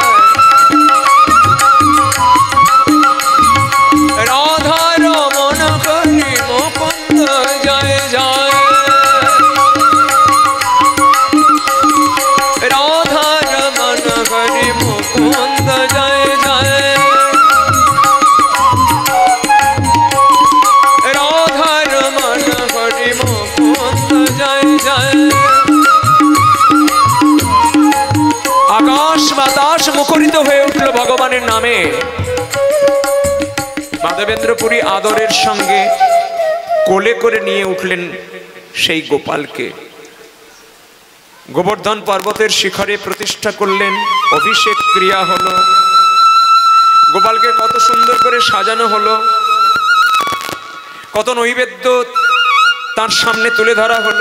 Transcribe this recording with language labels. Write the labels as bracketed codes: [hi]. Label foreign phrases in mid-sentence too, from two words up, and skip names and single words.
[hi] राधा रमन हरि मुकुंद जय जय, राधा रमन हरि मुकुंद जय जय, राधा रमन हरि मुकुंद जय जय। [bn] আকাশ বাতাস মুখরিত হয়ে উঠল ভগবানের নামে। মাধবেন্দ্র পুরী আদরের সঙ্গে কোলে করে নিয়ে উঠলেন সেই গোপালকে। গোবর্ধন পর্বতের শিখরে প্রতিষ্ঠা করলেন, অভিষেক ক্রিয়া হলো, গোপালকে কত সুন্দর করে সাজানো হলো, কত নৈবেদ্য তার সামনে তুলে ধরা হলো।